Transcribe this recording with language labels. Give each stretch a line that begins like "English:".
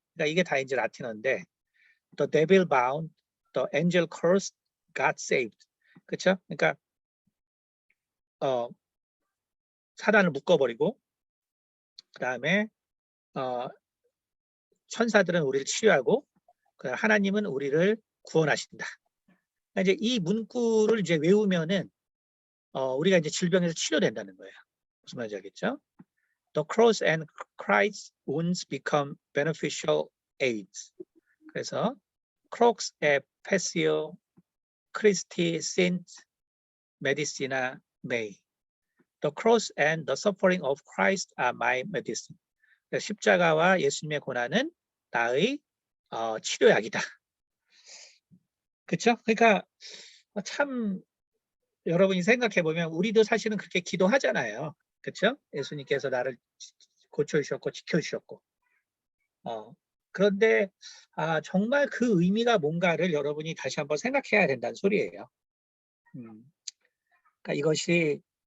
Korean: 그러니까 이게 다 이제 라틴어인데
English: the devil bound, the angel cursed, God saved.
Korean: 그렇죠? 그러니까 사단을 묶어버리고 그 다음에 천사들은 우리를 치유하고 하나님은 우리를 구원하신다. 그러니까 이제 이 문구를 이제 외우면은 우리가 이제 질병에서 치료된다는 거예요. 무슨 말인지 알겠죠?
English: The cross and Christ's wounds become beneficial aids.
Korean: 그래서
Latin: Crox et Passio Christi sint medicina mei.
English: The cross and the suffering of Christ are my medicine.
Korean: 십자가와 예수님의 고난은 나의 치료약이다. 그렇죠? 그러니까 참 여러분이 생각해 보면 우리도 사실은 그렇게 기도하잖아요. 그렇죠? 예수님께서 나를 고쳐주셨고 지켜주셨고. 그런데 정말 그 의미가 뭔가를 여러분이 다시 한번 생각해야 된다는 소리예요. 그러니까 이것이